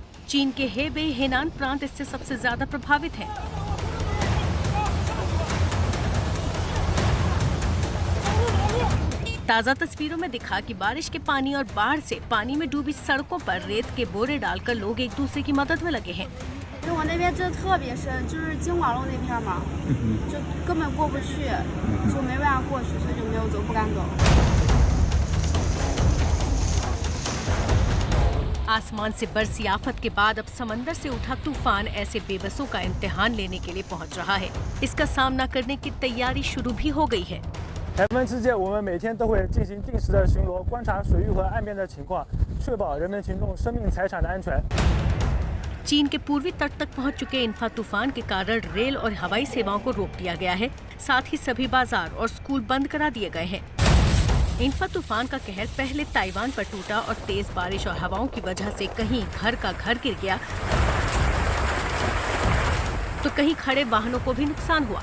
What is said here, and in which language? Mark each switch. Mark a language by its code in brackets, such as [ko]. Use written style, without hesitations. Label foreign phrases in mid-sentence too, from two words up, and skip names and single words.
[hi] चीन के हेबेई हेनान प्रांत इससे सबसे ज्यादा प्रभावित है। ताज़ा तस्वीरों में दिखा कि बारिश के पानी और बाढ़ से पानी में डूबी सड़कों पर रेत के बोरे डालकर लोग एक दूसरे की मदद में लगे हैं। [zh] 因为我那边真的特别深，就是金华路那片嘛，就根本过不去，就没办法过去，所以就没有走，不敢走。 [hi] आसमान से बरसी आफत के बाद अब समंदर से उठा तूफान ऐसे बेबसों का इम्तिहान लेने के लिए पहुंच रहा है। इसका सामना करने की तैयारी शुरू भी हो गई है। [zh] 台湾之界，我们每天都会进行定时的巡逻，观察水域和岸边的情况，确保人民群众生命财产的安全。 [hi] चीन के पूर्वी तट तक पहुंच चुके इंफा तूफान के कारण रेल और हवाई सेवाओं को रोक दिया गया है। साथ ही सभी बाजार और स्कूल बंद करा दिए गए हैं। इंफा तूफान का कहर पहले ताइवान पर टूटा और तेज बारिश और हवाओं की वजह से कहीं घर का घर गिर गया, तो कहीं खड़े वाहनों को भी नुकसान हुआ।